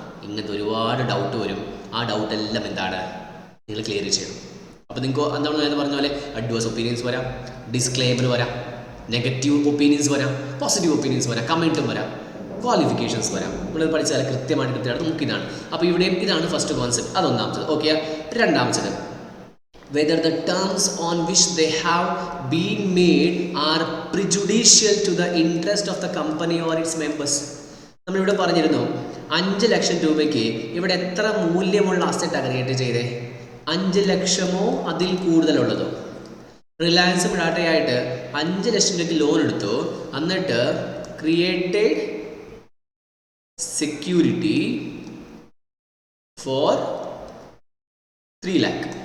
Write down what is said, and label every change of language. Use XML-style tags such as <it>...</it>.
<ml>ഇങ്ങനത്തെ ഒരുപാട് ഡൗട്ട് വരും. ആ ഡൗട്ടെല്ലാം എന്താണ് നിങ്ങൾ ക്ലിയർ ചെയ്യണം. അപ്പോൾ നിങ്ങൾക്ക് എന്താണ് ഞാൻ പറഞ്ഞ പോലെ അഡ്വേഴ്സ് ഒപ്പീനിയൻസ് വരാം, ഡിസ്ക്ലെയിമർ വരാം, നെഗറ്റീവ് ഒപ്പീനിയൻസ് വരാം, പോസിറ്റീവ് ഒപ്പീനിയൻസ് വരാം, കമൻറ്റും വരാം, ക്വാളിഫിക്കേഷൻസ് വരാം. നമ്മൾ പഠിച്ചാൽ കൃത്യമായിട്ട് നമുക്ക് ഇതാണ്. അപ്പോൾ ഇവിടെയും ഇതാണ് ഫസ്റ്റ് കോൺസെപ്റ്റ്. അതൊന്നാമത്തത്. ഓക്കെ.</ml> <en>രണ്ടാമത്തത്, whether the terms on which they have been made are prejudicial to the interest of the company or its members.</en> <ml>നമ്മളിവിടെ പറഞ്ഞിരുന്നു 5 ലക്ഷം രൂപയ്ക്ക് ഇവിടെ എത്ര മൂല്യമുള്ള അസറ്റാണ് ക്രിയേറ്റ് ചെയ്തേ? 5 ലക്ഷമോ അതിൽ കൂടുതലുള്ളതോ? റിലയൻസ് ടാറ്റയായിട്ട് 5 ലക്ഷം രൂപയ്ക്ക് ലോൺ എടുത്തു, എന്നിട്ട്</ml> <en>Created security for 3 lakh.</en>